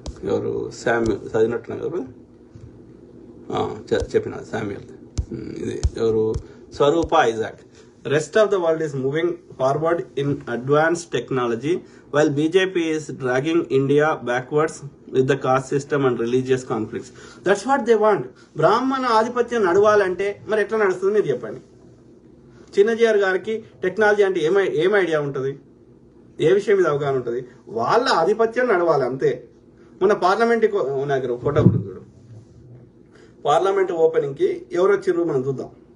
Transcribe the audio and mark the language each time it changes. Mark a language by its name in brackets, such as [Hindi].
[Telugu] ఎవరు శామ్యూల్ చదివినట్టున్నా కదా, చెప్పిన శామ్యూల్. ఇది ఎవరు, స్వరూప Isaac. [English] Rest of the world is moving forward in advanced technology while BJP is dragging India backwards with the caste system and religious conflicts. That's what they want. [Telugu] బ్రాహ్మణ ఆధిపత్యం నడవాలంటే మరి ఎట్లా నడుస్తుంది మీరు చెప్పండి. చిన్నజీఆర్ గారికి టెక్నాలజీ అంటే ఏం ఐడియా ఉంటుంది, ఏ విషయం మీద అవగాహన ఉంటుంది? వాళ్ళ ఆధిపత్యం నడవాలి అంతే. మన పార్లమెంట్ నాకు ఫోటో చూడు, పార్లమెంట్ ఓపెనింగ్కి ఎవరు వచ్చిర్రు మనం చూద్దాం.